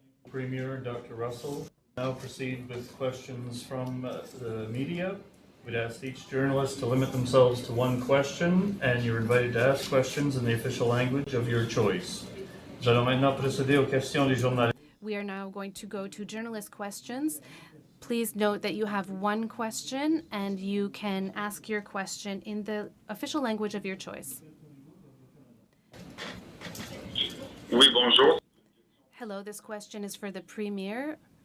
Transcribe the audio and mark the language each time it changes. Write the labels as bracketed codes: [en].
[en] Premier Dr. Russell. Now proceed with questions from the media. We'd ask each journalist to limit themselves to one question, and you're invited to ask questions in the official language of your choice. [fr] Nous allons maintenant procéder aux questions des journalistes. [en] We are now going to go to journalist questions. Please note that you have one question and you can ask your question in the official language of your choice. [fr] Oui, bonjour. [en] Hello, this question is for the Premier.